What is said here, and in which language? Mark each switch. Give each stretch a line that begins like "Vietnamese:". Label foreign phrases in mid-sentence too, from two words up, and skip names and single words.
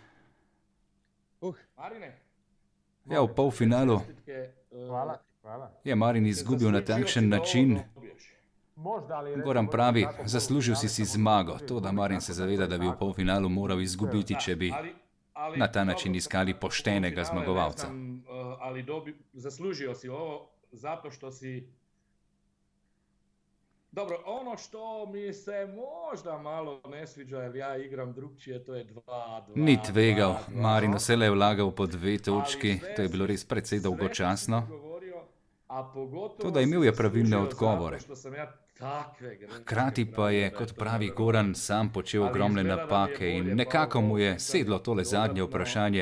Slovenian: Ja, v polfinalu je Marin izgubil na takšen način. Goran pravi, zaslužil si zmago. To, da Marin se zaveda, da bi v polfinalu moral izgubiti, če bi na ta način iskali poštenega zmagovalca.
Croatian: Ali zaslužio si ovo zato što si... Dobro, ono što mi se možda malo ne sviđa, jer ja igram drugčije, to je 2-2.
Slovenian: Ni tvegal, Marin vselej je vlagal po 2 točki, to je bilo res precej dolgočasno. Toda imel je pravilne odgovore. Hkrati pa je, kot pravi Goran, sam počel ogromne napake in nekako mu je sedlo tole zadnje vprašanje.